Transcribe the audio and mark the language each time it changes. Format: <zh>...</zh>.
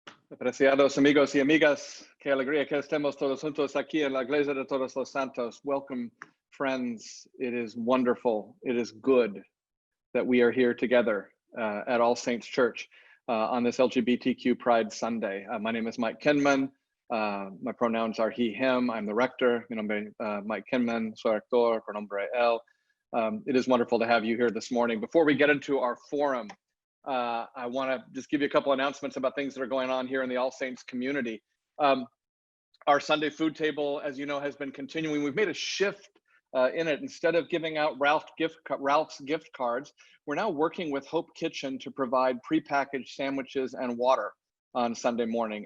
<es>Apreciados amigos y amigas, qué alegría que estemos todos juntos aquí en la Iglesia de Todos los Santos.</es> <en>Welcome, friends. It is wonderful. It is good that we are here together at All Saints Church on this LGBTQ Pride Sunday. My name is Mike Kinman. My pronouns are he, him. I'm the rector.</en> <es>Mi nombre Mike Kinman, soy rector, pronombre él.</es> <en>It is wonderful to have you here this morning. Before we get into our forum, I want to just give you a couple announcements about things that are going on here in the All Saints community. Our Sunday food table, as you know, has been continuing. We've made a shift in it. Instead of giving out Ralph's gift cards, we're now working with Hope Kitchen to provide prepackaged sandwiches and water on Sunday morning.</en>